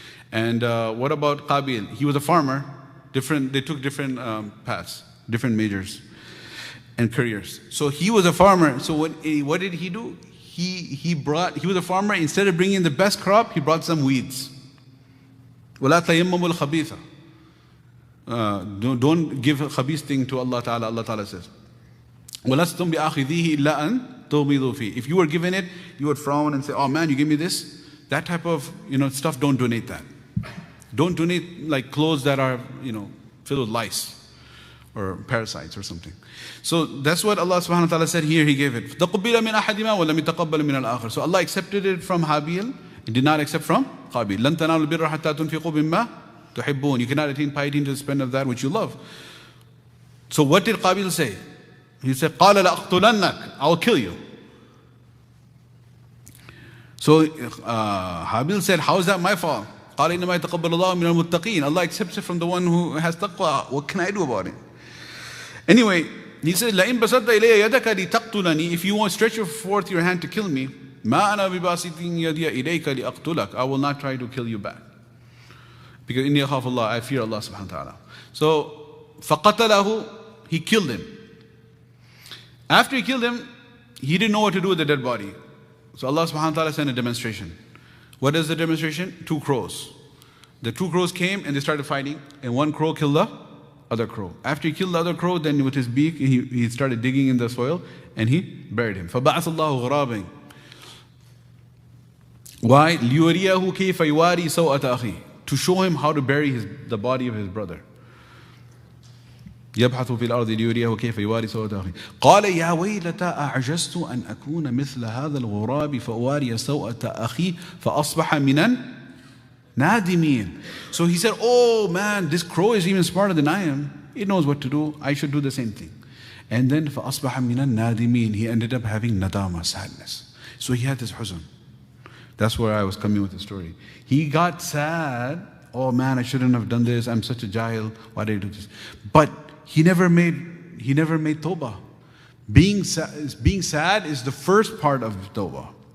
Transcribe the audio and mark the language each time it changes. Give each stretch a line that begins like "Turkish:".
English: And what about Qabil? He was a farmer. They took different paths, different majors and careers. So he was a farmer. So what did he do? He was a farmer. Instead of bringing the best crop, he brought some weeds.
Arabic: وَلَا تَيَمَّمُوا الْخَبِيثَ.
English: Don't give a khabith thing to Allah Ta'ala. Allah Ta'ala says,
Arabic: وَلَسْتُمْ بِآخِذِيهِ إِلَّا أَن تُغْمِضُوا فِيهِ.
English: If you were given it, you would frown and say, oh man, you gave me this? That type of stuff, don't donate that. Don't donate like clothes that are filled with lice or parasites or something. So that's what Allah subhanahu wa ta'ala said here. He gave it.
Arabic: تَقُبِّلَ مِنْ أَحَدِمَا وَلَمْ يَتَقَبَّلْ مِنَ الْآخَرِ.
English: So Allah accepted it from Habil and did not accept from Qabil.
Arabic: لَن تَنَالُوا الْبِرَّ حَتَّى تُنْفِقُوا مِمَّا تُحِبُّونَ.
English: You cannot attain piety to spend of that which you love. So what did Qabil say? He said,
Arabic: قَالَ لَأَقْتُلَنَّكَ.
English: I will kill you. So Habil said, how is that my fault?
Arabic: قال إنما يتقبل الله من المتقين.
English: Allah accepts it from the one who has taqwa. What can I do about it? Anyway, he said,
Arabic: لئن بسطت إلي يدك لتقتلني.
English: If you want to stretch forth your hand to kill me,
Arabic: ما أنا بباسط يدي إليك لأقتلك.
English: I will not try to kill you back. Because
Arabic: إني أخاف الله,
English: I fear Allah subhanahu wa ta'ala. So فقتله, he killed him. After he killed him, he didn't know what to do with the dead body. So Allah subhanahu wa ta'ala sent a demonstration. What is the demonstration? 2 crows. The 2 crows came and they started fighting, and one crow killed the other crow. After he killed the other crow, then with his beak, he started digging in the soil and he buried him.
Arabic: فَبَعَثَ اللَّهُ غُرَابًا.
English: Why?
Arabic: لِيُرِيَهُ كَيْفَ يُوَارِي سَوْءَةَ أَخِيهِ.
English: To show him how to bury the body of his brother.
Arabic: يبحث في الأرض ليريه كيف يواري سوءة أخيه. قال يا ويلتى أعجزت أن أكون مثل هذا الغراب فأواري سوءة أخي فأصبح من النادمين.
English: So he said, oh man, this crow is even smarter than I am. It knows what to do. I should do the same thing. And then
Arabic: فأصبح من النادمين.
English: He ended up having nadama, sadness. So he had this huzn. That's where I was coming with the story. He got sad. Oh man, I shouldn't have done this. I'm such a jahil. Why did I do this? But he never made tawbah. Being sad is the first part of tawbah.